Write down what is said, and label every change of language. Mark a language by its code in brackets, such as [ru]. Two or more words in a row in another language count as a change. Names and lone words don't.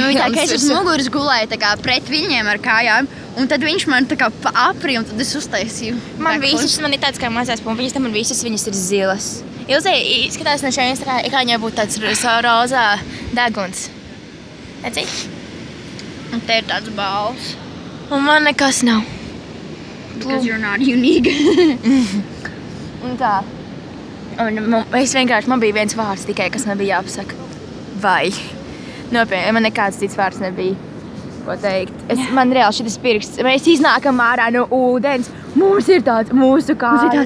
[lv] tā, ka es uz muguras gulēju tā kā pret viņiem ar kājām, un tad viņš man tā kā aprīja, un tad es uztaisīju. Man ir tāds kā mazās pumpiņas, tad man visas viņas ir zilas. Ilzei skatās no šeit, kā viņai būtu tāds rozā deguns. Redzi? Un te ir tāds balvs. Un man nekas nav. [en] Because you're not unique. [lv] Un tā. Un es vienkārši, man bija viens vārds tikai, kas man bija jāpasaka. Vai. Nopietni, man nekāds cits vārds nebija. ko teikt. Man reāli šitas pirksts. Mēs iznākam ārā no ūdens. Mums ir tāds mūsu kājas.